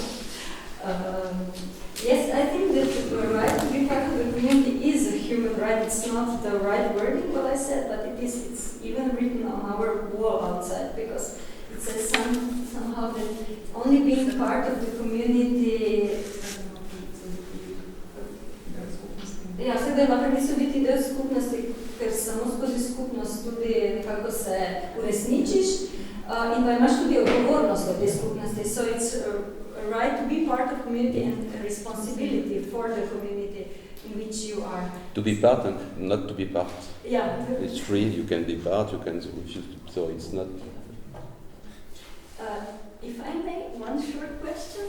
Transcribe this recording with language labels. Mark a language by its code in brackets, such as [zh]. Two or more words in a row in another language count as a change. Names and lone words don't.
[en] Yes, I think that the right to be part of the community is a human right. It's not the right wording, what I said, but it's even written on our wall outside, because it says somehow that only being part of the community. [sl] Ja, sedaj niso biti del skupnosti, ker samo skozi skupnost tudi nekako se uresničiš in pa imaš tudi odgovornost od te skupnosti. [en] So it's a right to be part of community and a responsibility for the community in which you are. To be part and not to be part. Yeah. It's free, you can be part, you can, so it's not. If I may, one short question.